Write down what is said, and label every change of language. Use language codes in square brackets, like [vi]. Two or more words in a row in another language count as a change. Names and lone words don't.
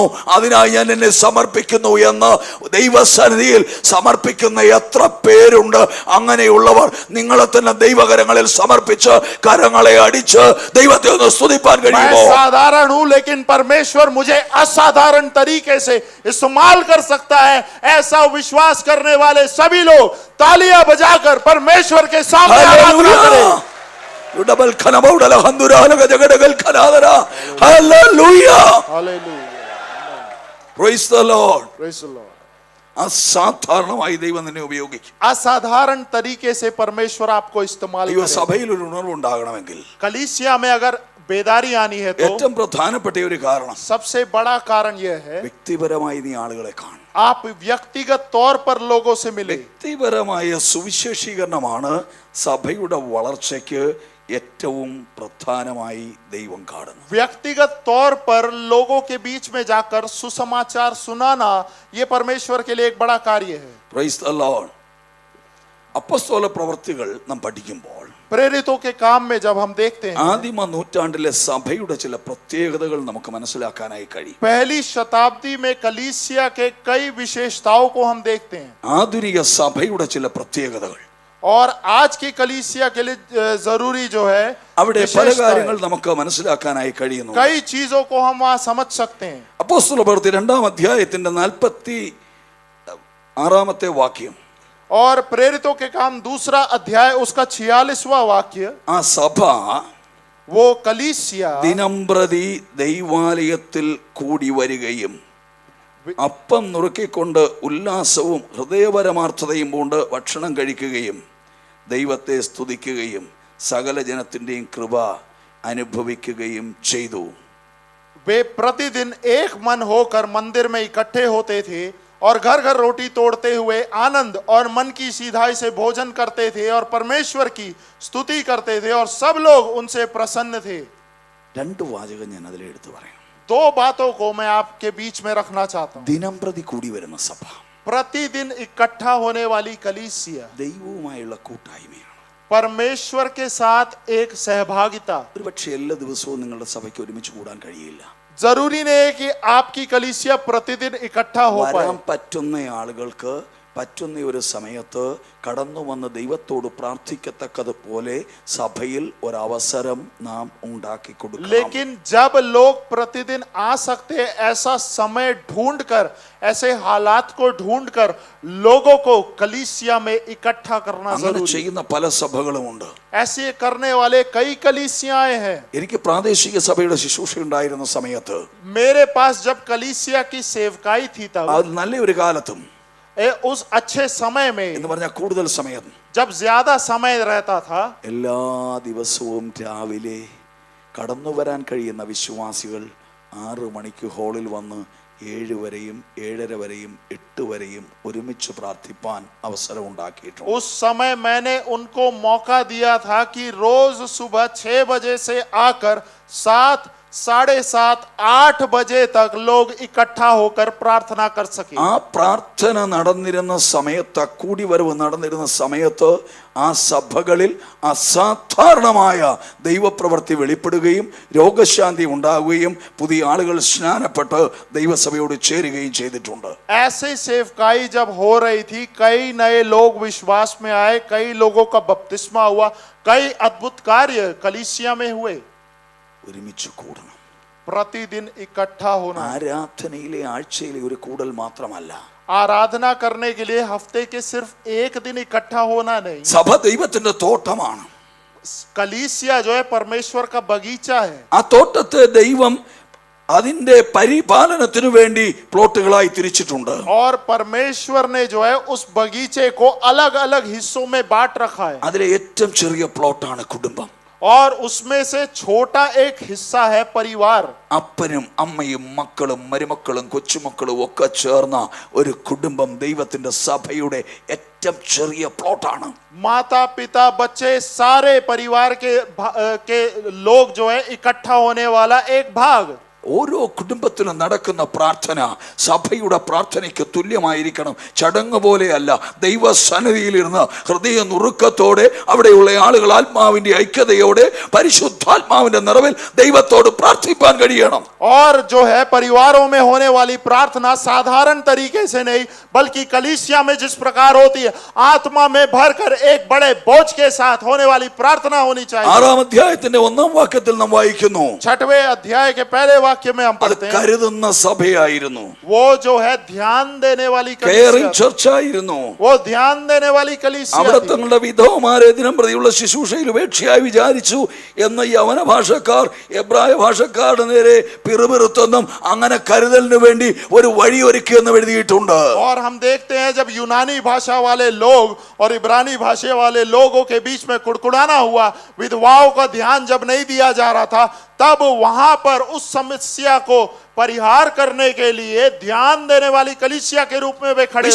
[ml] അതിനായി ഞാൻ എന്നെ സമർപ്പിക്കുന്നു എന്ന് ദൈവസന്നിധിയിൽ സമർപ്പിക്കുന്ന എത്ര പേരുണ്ട്? അങ്ങനെയുള്ളവർ നിങ്ങളെ തന്നെ ദൈവകരങ്ങളിൽ സമർപ്പിച്ച് കരങ്ങളെ അടിച്ച് ദൈവത്തെ ഒന്ന് സ്തുതിപ്പാൻ കഴിയുമോ? [hi] मैं साधारण हूं लेकिन परमेश्वर मुझे असाधारण तरीके से इस्तेमाल कर सकता है। ऐसा विश्वास करने वाले सभी लोग तालियां बजाकर परमेश्वर के सामने आराधना करें। ഡബൽ ഖനബൗഡല ഹന്ദുരാലക ജഗഡഗൽ ഖനാദര. [en] Hallelujah. Praise the Lord. [ml] അസാധാരണമായി ദൈവം നിന്നെ ഉപയോഗിക്കും. [hi] असाधारण तरीके से परमेश्वर आपको इस्तेमाल [ml] ദൈവ [hi] करेगा। [ml] സഭയിൽ ഒരു ഉണർവുണ്ടാകണമെങ്കിൽ [hi] कलीसिया में अगर बेदारी आनी है तो [ml] ഏറ്റവും പ്രധാനപ്പെട്ട ഒരു കാരണം [hi] सबसे बड़ा कारण यह है [ml] വ്യക്തിപരമായി നീ ആളുകളെ കാണും. [hi] आप व्यक्तिगत तौर पर लोगों से मिले। [ml] വ്യക്തിപരമായ സുവിശേഷീകരണമാണ് സഭയുടെ വളർച്ചയ്ക്ക് ഏറ്റവും പ്രധാനമായി ദൈവം കാണുന്നു. [hi] व्यक्तिगत तौर पर लोगों के बीच में जाकर सुसमाचार सुनाना ये परमेश्वर के लिए एक बड़ा कार्य है। [en] Praise the Lord. [ml] അപ്പോസ്തല പ്രവൃത്തികൾ നാം പഠിക്കുമ്പോൾ [hi] प्रेरितों के काम में जब हम देखते हैं [ml] ആദിമ നൂറ്റാണ്ടിലെ സഭയുടെ ചില പ്രത്യേകതകൾ നമുക്ക് മനസ്സിലാക്കാനായി കഴിയും. [hi] पहली शताब्दी में कलीसिया के कई विशेषताओं को हम देखते हैं [ml] ആധുനിക സഭയുടെ ചില പ്രത്യേകതകൾ. [hi] और आज की कलीसिया के लिए जरूरी जो है [ml] അവിടെ പല [hi] विशेषता [ml] കാര്യങ്ങൾ [hi] है। [ml] നമുക്ക് മനസ്സിലാക്കാനായി കഴിയുന്നു. [hi] कई चीजों को हम वहां समझ सकते हैं। [ml] അപ്പോസ്തല പ്രവൃത്തി 2-ാം അധ്യായത്തിന്റെ 46-ാമത്തെ വാക്യം. [hi] और प्रेरितों के काम 2 अध्याय उसका 46वां वाक्य, [ml] ആ സഭ [hi] वो कलीसिया [ml] ദിനംപ്രതി ദൈവാലയത്തിൽ കൂടി വരികയും അപ്പം നുറുക്കിക്കൊണ്ട് ഉല്ലാസവും ഹൃദയപരമാർത്ഥതയും കൊണ്ട് ഭക്ഷണം കഴിക്കുകയും ദൈവത്തെ സ്തുതിക്കുകയും സകല ജനത്തിൻ്റെയും കൃപ അനുഭവിക്കുകയും ചെയ്തു. [hi] वे प्रतिदिन एक मन होकर मंदिर में इकट्ठे होते थे और घर घर रोटी तोड़ते हुए आनंद और मन की सीधाई से भोजन करते थे और परमेश्वर की स्तुति करते थे और सब लोग उनसे प्रसन्न थे। [ml] രണ്ട് വാചകം ഞാൻ അതിൽ എടുത്തു പറയാം. [hi] दो बातों को मैं आपके बीच में रखना चाहता हूं। [ml] ദിനം പ്രതി കൂടി വരുന്ന സഭ, [hi] प्रतिदिन इकट्ठा होने वाली कलीसिया [ml] ദൈവവുമായുള്ള കൂട്ടായ്മയാണ്. [hi] परमेश्वर के साथ एक सहभागिता। [ml] ഒരുപക്ഷെ എല്ലാ ദിവസവും നിങ്ങളുടെ സഭയ്ക്ക് ഒരുമിച്ച് കൂടാൻ കഴിയില്ല. [hi] जरूरी नहीं है कि आपकी कलीसिया प्रतिदिन इकट्ठा हो पाए। [ml] വരാൻ പറ്റുന്ന ആളുകൾക്ക് പറ്റുന്ന ഒരു സമയത്ത് കടന്നു വന്ന് ദൈവത്തോട് പ്രാർത്ഥിക്കത്തക്കതുപോലെ സഭയിൽ ഒരവസരം നാം ഉണ്ടാക്കി കൊടുക്കണം. [hi] लेकिन जब लोग प्रतिदिन आ सकते हैं, ऐसा समय ढूंढकर, ऐसे हालात को ढूंढकर लोगों को कलीसिया में इकट्ठा करना [ml] അങ്ങനെ [hi] जरूरी है। [ml] ചെയ്യുന്ന പല സഭകളുമുണ്ട്. [hi] ऐसे करने वाले कई कलीसियाएं हैं। [ml] എനിക്ക് പ്രാദേശിക സഭയുടെ ശുശ്രൂഷ ഉണ്ടായിരുന്ന സമയത്ത്, [hi] मेरे पास जब कलीसिया की सेवकाई थी तब [ml] അത് നല്ലൊരു കാലത്തും [hi] उस अच्छे समय में, [ml] എന്ന് പറഞ്ഞാൽ കൂടുതൽ സമയം, [hi] जब ज्यादा समय रहता था, [ml] എല്ലാ ദിവസവും രാവിലെ കടന്നു വരാൻ കഴിയുന്ന വിശ്വാസികൾ 6 മണിക്ക് ഹാളിൽ വന്ന് 7 വരെയും 7:30 വരെയും 8 വരെയും ഒരുമിച്ച് പ്രാർത്ഥിപ്പാൻ അവസരം ഉണ്ടാക്കിയിട്ടുണ്ട്. [hi] उस समय मैंने उनको मौका दिया था कि रोज सुबह 6 बजे से आकर 7, 7:30, 8 बजे तक लोग इकट्ठा होकर प्रार्थना कर सके। [ml] ആ പ്രാർത്ഥന നടന്നിരുന്ന സമയത്ത്, കൂടിവരവ് നടന്നിരുന്ന സമയത്ത് ആ സഭകളിൽ അസാധാരണമായ ദൈവപ്രവൃത്തി വെളിപ്പെടുകയും രോഗശാന്തി ഉണ്ടാവുകയും പുതിയ ആളുകൾ സ്നാനപ്പെട്ട് ദൈവസഭയോട് ചേരുകയും ചെയ്തിട്ടുണ്ട്. [hi] ऐसे सेवकाई जब हो रही थी, कई नए लोग विश्वास में आए, कई लोगों का बपतिस्मा हुआ, कई अद्भुत कार्य कलीसिया में हुए। [ml] ഒരുമിച്ച് കൂടണം. [hi] प्रतिदिन इकट्ठा होना, [ml] ആരാധനയിലെ ആഴ്ചയിലെ ഒരു കൂടൽ മാത്രമല്ല, [hi] आराधना करने के लिए हफ्ते के सिर्फ एक दिन इकट्ठा होना नहीं। [ml] സഭ ദൈവത്തിന്റെ തോട്ടമാണ്. [hi] कलीसिया जो है परमेश्वर का बगीचा है। [ml] ആ തോട്ടത്തെ ദൈവം അതിന്റെ പരിപാലനത്തിനു വേണ്ടി പ്ലോട്ടുകളായി തിരിച്ചിട്ടുണ്ട്. [hi] और परमेश्वर ने जो है उस बगीचे को अलग अलग हिस्सों में बांट रखा है। [ml] അതിലെ ഏറ്റവും ചെറിയ പ്ലോട്ടാണ് കുടുംബം. [hi] और उसमें से छोटा एक हिस्सा है परिवार। [ml] അപ്പനും അമ്മയും മക്കളും മരുമക്കളും കൊച്ചുമക്കളും ഒക്കെ ചേർന്ന ഒരു കുടുംബം ദൈവത്തിന്റെ സഭയുടെ ഏറ്റവും ചെറിയ പ്ലോട്ടാണ്. [hi] माता पिता बच्चे सारे परिवार के लोग जो है इकट्ठा होने वाला एक भाग। [ml] ഓരോ കുടുംബത്തിലും നടക്കുന്ന പ്രാർത്ഥന സഭയുടെ പ്രാർത്ഥനയ്ക്ക് തുല്യമായിരിക്കണം. ചടങ്ങ് പോലെയല്ല. ദൈവസന്നിധിയിലിരുന്ന് ഹൃദയ നുറുക്കത്തോടെ അവിടെയുള്ള ആളുകൾ ആത്മാവിന്റെ ഐക്യതയോടെ പരിശുദ്ധാത്മാവിന്റെ നിറവിൽ ദൈവത്തോട് പ്രാർത്ഥിപ്പാൻ കഴിയണം. [hi] और जो है परिवारों में होने वाली प्रार्थना साधारण तरीके से नहीं, बल्कि कलीसिया में जिस प्रकार होती है, आत्मा में भरकर एक बड़े बोझ के साथ होने वाली प्रार्थना होनी चाहिए। [ml] 6-ാം അധ്യായത്തിന്റെ 1-ാം വാക്യത്തിൽ നാം വായിക്കുന്നു, [hi] 6वें अध्याय के पहले वाक्य में हम [ml] അത് [hi] पढ़ते हैं, [ml] കരുതുന്ന സഭയായിരുന്നു. [hi] वो जो है ध्यान देने वाली [ml] കെയറിംഗ് [hi] कलीसिया, [ml] ചർച്ചായിരുന്നു. [hi] वो ध्यान देने वाली कलीसिया [ml] അവിടെ [hi] थी। [ml] തങ്ങളുടെ വിധവമാരെ ദിനം പ്രതിയുള്ള ശുശ്രൂഷയിൽ ഉപേക്ഷയായി വിചാരിച്ചു എന്ന് യവന ഭാഷക്കാർ എബ്രായ ഭാഷക്കാരുടെ നേരെ പിറുപിറുത്തെന്നും അങ്ങനെ കരുതലിന് വേണ്ടി ഒരു വഴി ഒരുക്കിയെന്നും എഴുതിയിട്ടുണ്ട്. [hi] और हम देखते हैं जब यूनानी भाषा वाले लोग और इब्रानी भाषा वाले लोगों के बीच में कुड़कुड़ाना हुआ, विधवाओं का ध्यान जब नहीं दिया जा रहा था, तब वहां पर उस समस्या को परिहार करने के लिए ध्यान देने वाली कलीसिया के रूप में वे खड़े हुए।